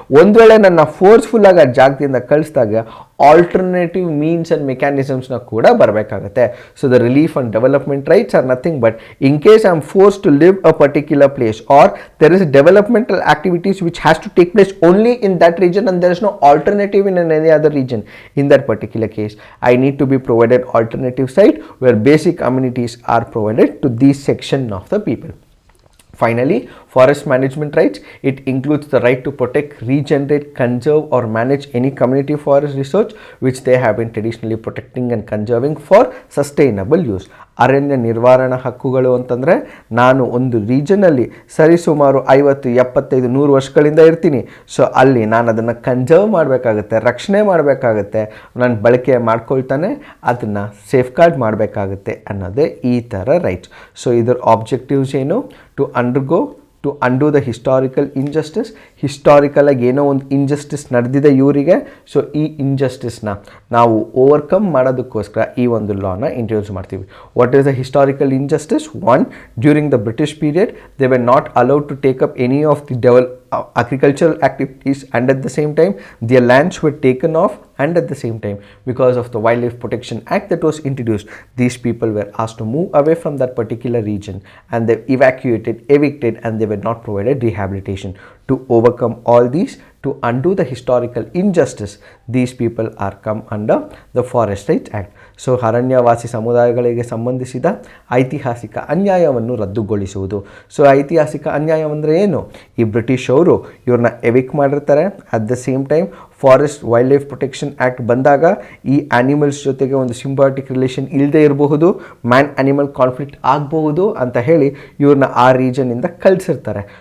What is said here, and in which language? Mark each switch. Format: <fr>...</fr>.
<kn>ಒಂದು ವೇಳೆ ನನ್ನ ಫೋರ್ಸ್ಫುಲ್ ಆಗಿ ಆ ಜಾಗದಿಂದ ಕಳಿಸಿದಾಗ ಆಲ್ಟರ್ನೇಟಿವ್ ಮೀನ್ಸ್ ಆ್ಯಂಡ್ ಮೆಕ್ಯಾನಿಸಮ್ಸ್ನ ಕೂಡ ಬರಬೇಕಾಗುತ್ತೆ.</kn> <en>So the relief and development rights are nothing but in case I am force to live a particular place or there is developmental activities which has to take place only in that region and there is no alternative in any other region. In that particular case, I need to be provided alternative site where basic amenities are provided to this section of the people. Finally, forest management rights. It includes the right to protect, regenerate, conserve or manage any community forest resource which they have been traditionally protecting and conserving for sustainable use.</en> <kn>ಅರಣ್ಯ ನಿರ್ವಹಣಾ ಹಕ್ಕುಗಳು ಅಂತಂದರೆ, ನಾನು ಒಂದು ರೀಜನಲ್ಲಿ ಸರಿಸುಮಾರು 50 75 100 ವರ್ಷಗಳಿಂದ ಇರ್ತೀನಿ. So ಅಲ್ಲಿ ನಾನು ಅದನ್ನು ಕನ್ಸರ್ವ್ ಮಾಡಬೇಕಾಗುತ್ತೆ, ರಕ್ಷಣೆ ಮಾಡಬೇಕಾಗುತ್ತೆ, ನಾನು ಬಳಕೆ ಮಾಡ್ಕೊಳ್ತಾನೆ ಅದನ್ನು ಸೇಫ್ ಗಾರ್ಡ್ ಮಾಡಬೇಕಾಗುತ್ತೆ ಅನ್ನೋದೇ ಈ ಥರ ರೈಟ್ಸ್. ಸೊ ಇದರ ಆಬ್ಜೆಕ್ಟಿವ್ಸ್ ಏನು?</kn> <en>To undo the historical injustice.</en> <kn>Historical ಆಗಿ ಏನೋ ಒಂದು ಇನ್ಜಸ್ಟಿಸ್ ನಡೆದಿದೆ ಇವರಿಗೆ. ಸೊ ಈ ಇನ್ಜಸ್ಟಿಸ್ನ ನಾವು ಓವರ್ಕಮ್ ಮಾಡೋದಕ್ಕೋಸ್ಕರ ಈ ಒಂದು ಲಾನ ಇಂಟ್ರೊಡ್ಯೂಸ್ ಮಾಡ್ತೀವಿ.</kn> <en>What is the historical injustice? 1, during the British period they were not allowed to take up any of the agricultural activities, and at the same time their lands were taken off, and at the same time because of the Wildlife Protection Act that was introduced, these people were asked to move away from that particular region and they evicted and they were not provided rehabilitation. To overcome all these, to undo the historical injustice, these people are come under the Forest Rights Act.</en> <kn>So ಅರಣ್ಯವಾಸಿ ಸಮುದಾಯಗಳಿಗೆ ಸಂಬಂಧಿಸಿದ ಐತಿಹಾಸಿಕ ಅನ್ಯಾಯವನ್ನು ರದ್ದುಗೊಳಿಸುವುದು. So ಐತಿಹಾಸಿಕ ಅನ್ಯಾಯ ಅಂದರೆ ಏನು? ಈ British ಅವರು ಇವ್ರನ್ನ ಎವಿಕ್ ಮಾಡಿರ್ತಾರೆ.</kn> <en>at the same time</en> <kn>forest wild life protection act ಬಂದಾಗ ಈ ಆ್ಯನಿಮಲ್ಸ್ ಜೊತೆಗೆ ಒಂದು ಸಿಂಬಾಟಿಕ್ ರಿಲೇಷನ್ ಇಲ್ಲದೆ ಇರಬಹುದು, ಮ್ಯಾನ್ ಆ್ಯನಿಮಲ್ ಕಾನ್ಫ್ಲಿಕ್ಟ್ ಆಗಬಹುದು ಅಂತ ಹೇಳಿ ಇವ್ರನ್ನ ಆ ರೀಜನಿಂದ ಕಳಿಸಿರ್ತಾರೆ.</kn>